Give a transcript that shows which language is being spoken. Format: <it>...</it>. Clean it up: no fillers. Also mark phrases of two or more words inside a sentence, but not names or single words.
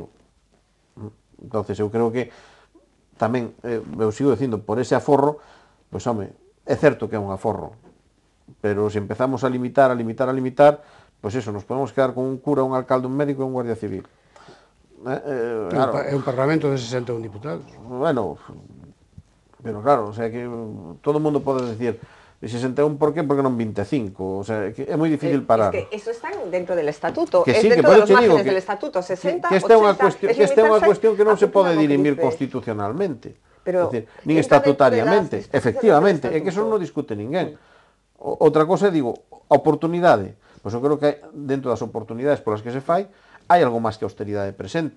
<gl>Entonces eu creo que tamén, eu sigo dicindo, por ese aforro, pois home, é certo que é un aforro, pero se empezamos a limitar, pois eso, nos podemos quedar con un cura, un alcalde, un médico e un guardia civil. Claro. É un parlamento de 61 diputados. Bueno, pero claro,</gl> <es>o sea</es> <gl>que todo o mundo pode decir 61,</gl> <es>por qué?</es> <gl>Porque non 25.</gl> <es>O sea,</es> <gl>que é moi difícil parar.</gl> <es>Es que eso está dentro del estatuto. Que es sí, dentro que de los márgenes que, del estatuto. 60,</es> <gl>que esta é unha 80, cuestión que non se pode dirimir constitucionalmente. Pero decir, nin estatutariamente. Efectivamente, é que eso non discute ninguén. Outra cosa, digo, a oportunidade. Pois eu creo que dentro das oportunidades polas que se fai, hai algo máis que austeridade presente.</gl>